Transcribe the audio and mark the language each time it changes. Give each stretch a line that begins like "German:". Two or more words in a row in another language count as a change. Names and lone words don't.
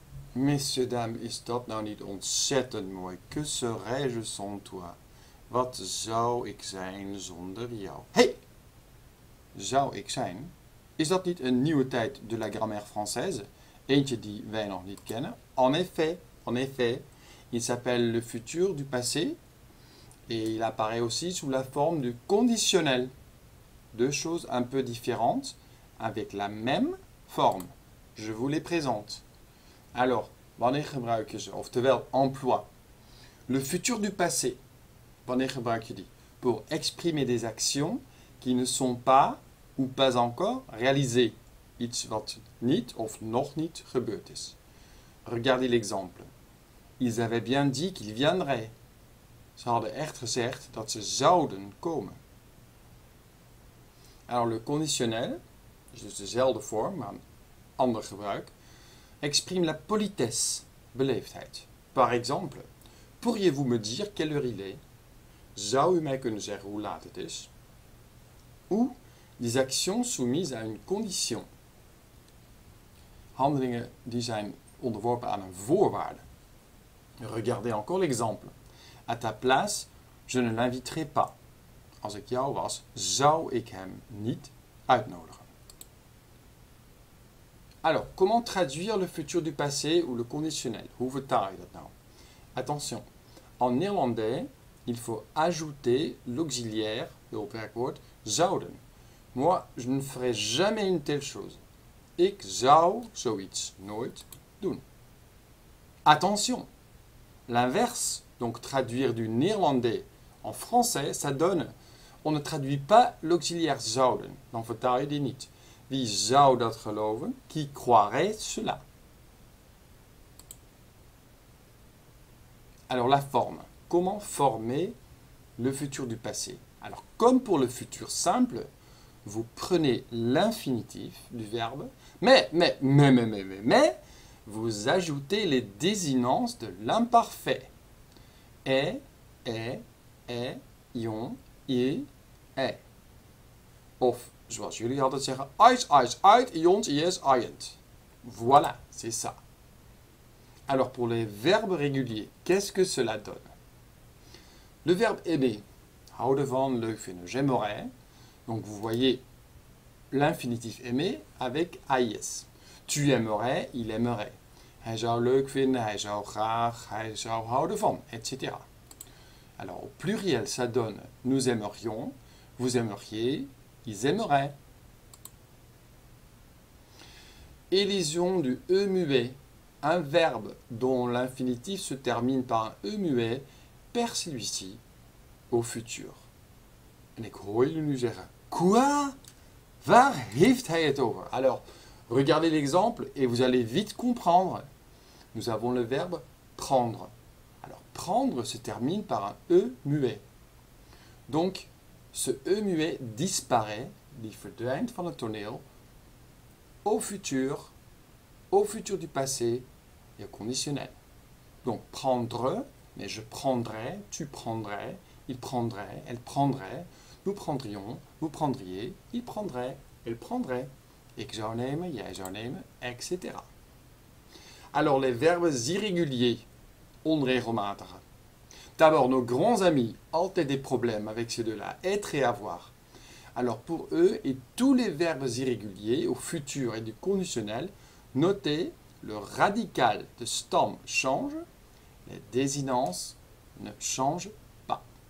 French: Messieurs,
Dutch: dames, is dat nou niet ontzettend mooi?
French: Que serais-je sans toi?
Dutch: Wat zou ik zijn zonder jou? Hey! Zou ik zijn? Is dat niet een nieuwe tijd
French: de la grammaire française?
Dutch: Eentje die wij nog niet kennen.
French: En effet, il s'appelle le futur du passé et il apparaît aussi sous la forme du conditionnel. Deux choses un peu différentes avec la même forme. Je vous les présente. Alors,
Dutch: wanneer gebruik je ze? Oftewel,
French: emploi. Le futur du passé.
Dutch: Wanneer gebruik je die?
French: Pour exprimer des actions qui ne sont pas ou pas encore réalisées.
Dutch: Iets wat niet of nog niet gebeurd is.
French: Regardez l'exemple. Ils avaient bien dit qu'ils viendraient.
Dutch: Ze hadden echt gezegd dat ze zouden komen.
French: Alors le conditionnel,
Dutch: dus dezelfde vorm, maar een ander gebruik,
French: exprime la politesse, beleefdheid. Par exemple, pourriez-vous me dire quelle heure il est?
Dutch: Zou u mij kunnen zeggen hoe laat het is?
French: Ou des actions soumises à une condition.
Dutch: Handelingen die zijn onderworpen aan een voorwaarde.
French: Regardez encore l'exemple. À ta place, je ne l'inviterai pas.
Dutch: Als ik jou was, zou ik hem niet uitnodigen.
French: Alors, comment traduire le futur du passé ou le conditionnel?
Dutch: Hoe vertaal je dat nou?
French: Attention, en néerlandais, il faut ajouter l'auxiliaire, le werkwoord, zouden. Moi, je ne ferai jamais une telle chose.
Dutch: Ik zou zoiets nooit doen.
French: Attention, l'inverse, donc traduire du néerlandais en français, ça donne, on ne traduit pas l'auxiliaire zouden.
Dutch: Dan vertaal je die niet. Wie zou dat geloven?
French: Qui croirait cela? Alors la forme. Comment former le futur du passé? Alors comme pour le futur simple, vous prenez l'infinitif du verbe, mais, vous ajoutez les désinences de l'imparfait. Est, ion, est.
Dutch: Of, zoals jullie altijd zeggen, uit, ions, is,
French: iant. Voilà, c'est ça. Alors pour les verbes réguliers, qu'est-ce que cela donne? Le verbe aimer,
Dutch: houden van, leuk vinden,
French: j'aimerais. Donc vous voyez l'infinitif aimer avec AIS. Tu aimerais, il aimerait.
Dutch: Hij zou leuk vinden, hij zou graag, hij zou houden van, etc.
French: Alors au pluriel, ça donne nous aimerions, vous aimeriez, ils aimeraient. Élision du E muet. Un verbe dont l'infinitif se termine par un E muet perd celui-ci au futur.
Dutch: En ik hoor jullie nu zeggen, quoi? Waar heeft hij het over?
French: Alors, regardez l'exemple et vous allez vite comprendre. Nous avons le verbe prendre. Alors, prendre se termine par un E muet. Donc, ce E muet disparaît,
Dutch: die verdwijnt van het toneel,
French: au futur du passé et au conditionnel. Donc, prendre, mais je prendrais, tu prendrais, il prendrait, elle prendrait, nous prendrions, vous prendriez, il prendrait, elle prendrait.
Dutch: Ik zou nemen, jij zou nemen, etc.
French: Alors, les verbes irréguliers, onregelmatige. D'abord, nos grands amis, altijd des problèmes avec ces deux-là, être et avoir. Alors, pour eux et tous les verbes irréguliers au futur et du conditionnel, notez, le radical de stam change, les désinences ne changent pas.